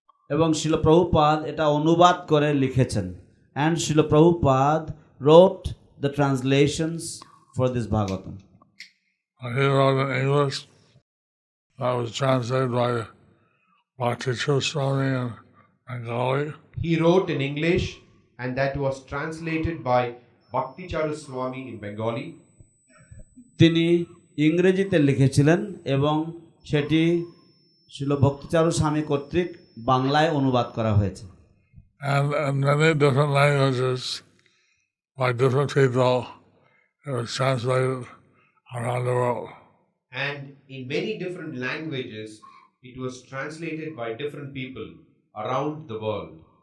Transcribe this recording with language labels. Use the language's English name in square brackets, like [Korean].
[Bangla] এবং শিল প্রভুপাদ এটা অনুবাদ করে লিখেছেন [English] and Srila Prabhupada wrote the translations for this Bhagavatam. He wrote in English that was translated by Bhakti Swami in Bengali. He wrote in English and that was translated by Bhakti Swami in Bengali. [Bangla] তিনি ইংরেজিতে লিখেছিলেন এবং সেটি শিল ভক্তিচারু স্বামী কর্তৃক বাংলায় অনুবাদ করা হয়েছে [English] And in many different languages by different people, it was translated around the world. And in many different languages, it was translated by different people around the world.